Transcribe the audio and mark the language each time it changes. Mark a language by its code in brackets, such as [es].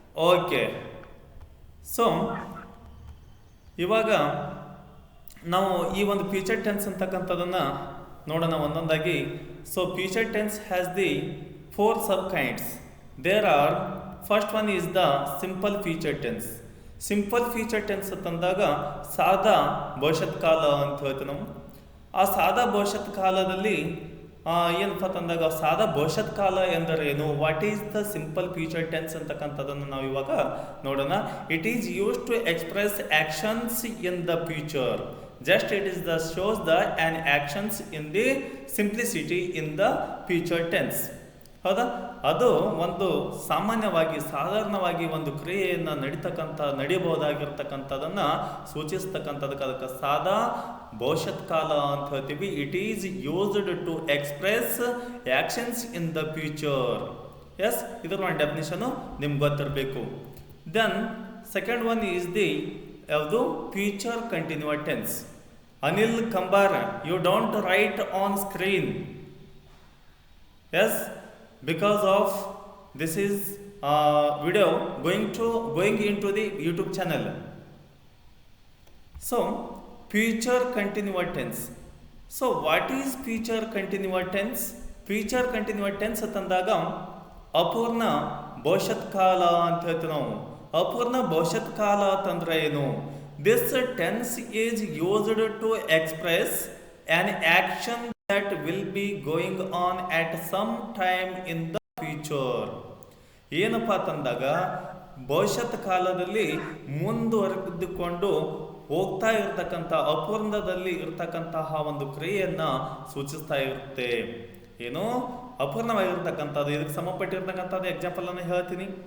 [kn] Okay. So ಇವಾಗ ನಾವು ಈ ಒಂದು ಫ್ಯೂಚರ್ ಟೆನ್ಸ್ ಅಂತಕ್ಕಂಥದನ್ನು ನೋಡೋಣ ಒಂದೊಂದಾಗಿ. [en] So future tense has the 4 sub kinds. There are, first one is the simple future tense. [kn] Simple future tense ಅಂತಂದಾಗ ಸಾದಾ ಭವಿಷ್ಯತ್ ಕಾಲ ಅಂತ ಹೇಳ್ತೀವಿ ನಾವು. ಆ ಸಾದಾ ಭವಿಷ್ಯತ್ ಕಾಲದಲ್ಲಿ ಏನಪ್ಪ ಅಂತಂದಾಗ ಸಾದಾ ಭವಿಷ್ಯತ್ ಕಾಲ ಎಂದರೇನು, [en] what is the simple future tense [kn] ಅಂತಕ್ಕಂಥದ್ದನ್ನು ನಾವು ಇವಾಗ ನೋಡೋಣ. [en] It is use to express actions in the future. Just it is the shows the an actions in the simplicity in the future tense. [kn] ಹೌದಾ? ಅದು ಒಂದು ಸಾಧಾರಣವಾಗಿ ಒಂದು ಕ್ರಿಯೆಯನ್ನು ನಡೆಯಬಹುದಾಗಿರ್ತಕ್ಕಂಥದನ್ನು ಸೂಚಿಸ್ತಕ್ಕಂಥದಕ್ಕೆ ಅದಕ್ಕೆ ಸಾದಾ ಭವಿಷ್ಯತ್ ಕಾಲ ಅಂತ ಹೇಳ್ತೀವಿ. [en] It is used to express actions in the future. Yes, [kn] ಇದರ ಒಂದು ಡೆಫಿನಿಷನು ನಿಮ್ಗೆ ಗೊತ್ತಿರಬೇಕು. [en] Then second one is the ಯಾವುದು, future continuous tense. Anil Kambar, you don't write on screen. Yes, because of this is video going into the YouTube channel. So future continuous tense. So what is future continuous tense? [kn] Future continuous tense ಅಂತಂದಾಗ ಅಪೂರ್ಣ ಭವಿಷ್ಯತ್ ಕಾಲ ಅಂತ ಹೇಳ್ತೀವಿ ನಾವು. ಅಪೂರ್ಣ ಭವಿಷ್ಯತ್ ಕಾಲ ಅಂತಂದ್ರೆ ಏನು? [en] This tense is used to express an action that will be going on at some time in the future. [kn] ಏನಪ್ಪ ಅಂತಂದಾಗ ಭವಿಷ್ಯತ್ ಕಾಲದಲ್ಲಿ ಮುಂದುವರೆದುಕೊಂಡು ಹೋಗ್ತಾ ಇರತಕ್ಕಂಥ ಅಪೂರ್ಣದಲ್ಲಿ ಇರತಕ್ಕಂತಹ ಒಂದು ಕ್ರಿಯೆಯನ್ನು ಸೂಚಿಸ್ತಾ ಇರುತ್ತೆ. ಏನು ಅಪೂರ್ಣವಾಗಿರ್ತಕ್ಕಂಥದ್ದು, ಇದಕ್ಕೆ ಸಂಬಂಧಪಟ್ಟಿರ್ತಕ್ಕಂಥದ್ದು ಎಕ್ಸಾಂಪಲ್ ಅನ್ನು ಹೇಳ್ತೀನಿ.